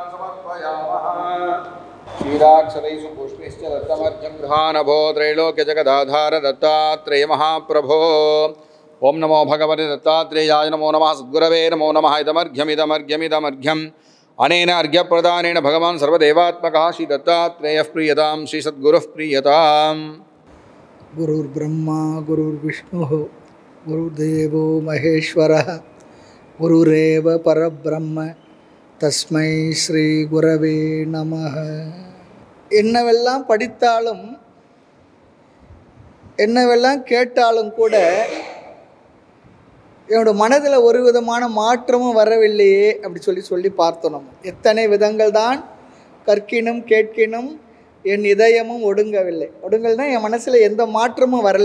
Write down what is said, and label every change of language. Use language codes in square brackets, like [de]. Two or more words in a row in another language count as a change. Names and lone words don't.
[sa] समर्पयामः क्षीराक्षरैषु पुष्पैश्च दत्तमर्घ्यं गृहानभो त्रैलोक्यजगदाधार दत्तात्रेय महाप्रभो ओम नमो भगवते दत्तात्रेयाय नमो नमः सद्गुरवे नमो नमः इदमर्घ्यमिदमर्घ्यमिदमर्घ्यम् अनेन अर्घ्यप्रदानेन भगवान् सर्वदेवात्मकः श्री दत्तात्रेयः प्रीयतां श्री सद्गुरुः प्रीयताम् गुरुर्ब्रह्मा गुरुर्विष्णुः गुरुदेवो महेश्वरः गुरुरेव परब्रह्म तस्मै श्री गुरवे நமः. [ta] என்னவெல்லாம் படித்தாலும் என்னவெல்லாம் கேட்டாலும் கூட என்னோட மனதில் ஒரு விதமான மாற்றமும் வரவில்லையே அப்படி சொல்லி பார்த்தோம். நம்ம எத்தனை விதங்கள் தான் கற்கினும் கேட்கினும் என் இதயமும் ஒடுங்கல்னா என் மனசில் எந்த மாற்றமும் வரலை.